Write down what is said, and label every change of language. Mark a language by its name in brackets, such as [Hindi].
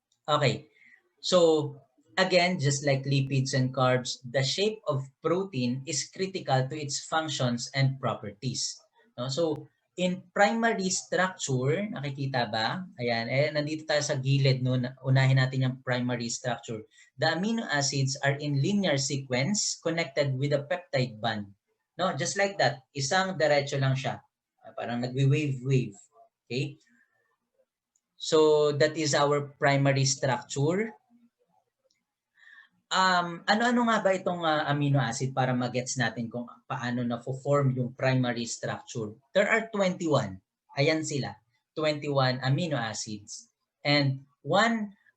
[English] Okay, so again, just like lipids and carbs, the shape of protein is critical to its functions and properties. No? So, in primary structure, [Filipino] nakikita ba? Ayan, nandito tayo sa gilid, no? Unahin natin yung primary structure. [English] The amino acids are in linear sequence connected with a peptide bond. No? Just like that, [Filipino] isang diretso lang siya. Parang nagwi-wave-wave. Okay? [English] So, that is our primary structure. [Filipino] Ano-ano nga ba itong amino acid para magets natin kung paano na-form yung primary structure? [English] There are 21. Ayan sila. 21 amino acids. And one